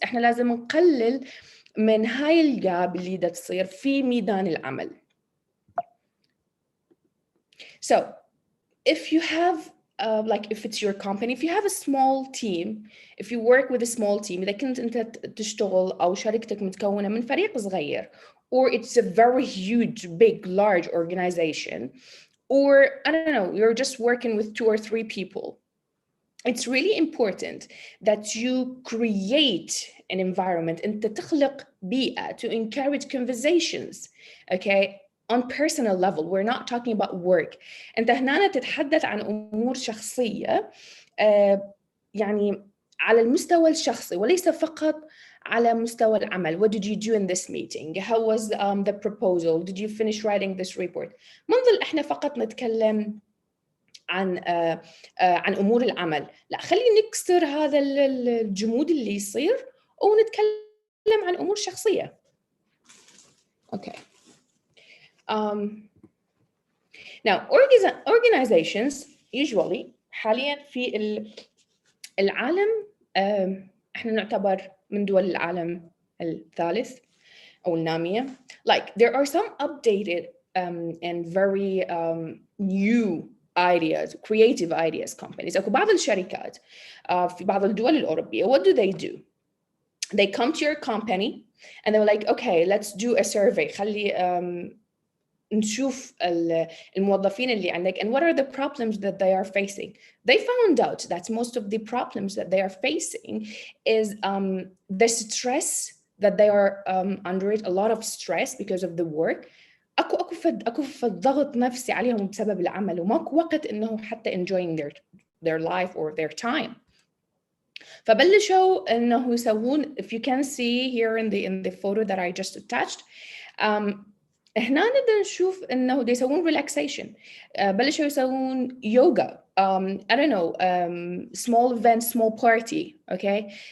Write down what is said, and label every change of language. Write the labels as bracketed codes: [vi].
[ar] احنا لازم نقلل من هاي الجاب اللي دا تصير في ميدان العمل. [en] So if you have like if it's your company, if you have a small team, if you work with a small team, [ar] إذا كنت أنت تشتغل أو شركتك متكونة من فريق صغير, [en] or it's a very huge, big, large organization, or I don't know, you're just working with 2 or 3 people, it's really important that you create an environment [ar] أنت تخلق بيئة [en] to encourage conversations, okay? On personal level, we're not talking about work. [ar] أنت هنا تتحدث عن أمور شخصية يعني على المستوى الشخصي وليس فقط على مستوى العمل. [en] What did you do in this meeting? How was the proposal? Did you finish writing this report? [ar] ما نظل إحنا فقط نتكلم عن أمور العمل. لا، خلي نكسر هذا الجمود اللي يصير ونتكلم عن أمور شخصية. [en] Okay. Now, organizations usually [ar] حاليا في العالم احنا نعتبر من دول العالم الثالث أو النامية. [en] Like there are some updated and very new ideas, creative ideas companies. [ar] أكو بعض الشركات في بعض الدول الأوروبية, [en] what do? They come to your company and they're like, okay, let's do a survey. [ar] خلي نشوف الموظفين اللي عندك [en] and what are the problems that they are facing. They found out that most of the problems that they are facing is the stress that they are under it, a lot of stress because of the work. [ar] اكو فد ضغط نفسي عليهم بسبب العمل وماكو وقت انه حتى [en] enjoying their life or their time. [ar] فبلشوا انه يسوون, [en] if you can see here in the photo that I just attached, [ar] هنا نقدر نشوف انه يسوون [en] relaxation. [ar] بلشوا يسوون [en] yoga, I don't know, small event, small party, okay?